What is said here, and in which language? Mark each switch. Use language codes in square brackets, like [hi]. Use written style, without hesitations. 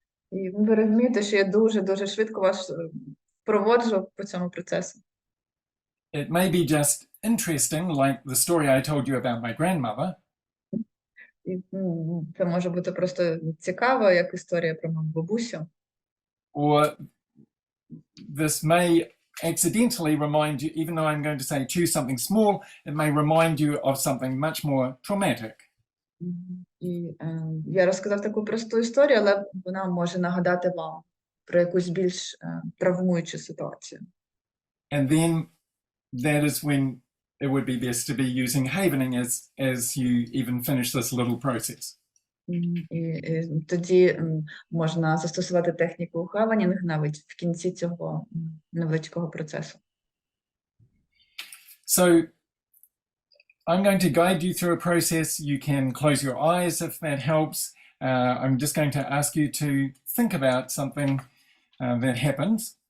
[uk] І ви розумієте, що я дуже швидко вас проводжу по цьому процесу. [en] it may be just interesting, like the story I told you about my grandmother, [uk] І це може бути просто цікаво, як історія про мою бабусю. [en] or this may accidentally remind you, even though I'm going to say choose something small, it may remind you of something much more traumatic. [uk] І я розказав таку просту історію, але вона може нагадати вам про якусь більш травмуючу ситуацію. [en] And then that is when it would be best to be using havening as you even finish this little process. [uk] І тоді можна застосувати техніку хаванінг навіть в кінці цього невеличкого процесу. [en] So I'm going to guide you through a process. You can close your eyes if that helps. I'm just going to ask you to think about something that happened.